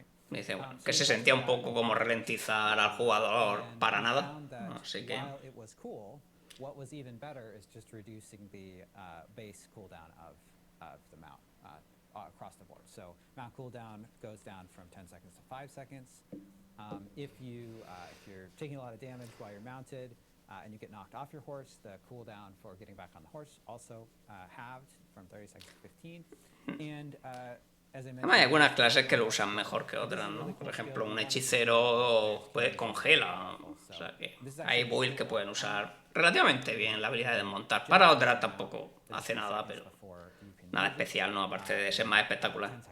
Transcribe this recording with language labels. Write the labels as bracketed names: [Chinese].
[Spanish] Me dice, bueno, que se sentía un poco como ralentizar al jugador para nada. Así que [English] what was even better is just reducing the base cooldown of the mount across the board. So mount cooldown goes down from 10 seconds to 5 seconds. If you're taking a lot of damage while you're mounted and you get knocked off your horse, the cooldown for getting back on the horse also halved from 30 seconds to 15. And [Spanish] además hay algunas clases que lo usan mejor que otras, ¿no? Por ejemplo, un hechicero pues congela. O sea que hay builds que pueden usar relativamente bien la habilidad de desmontar. Para otras tampoco hace nada, pero nada especial, ¿no? Aparte de ser más espectacular.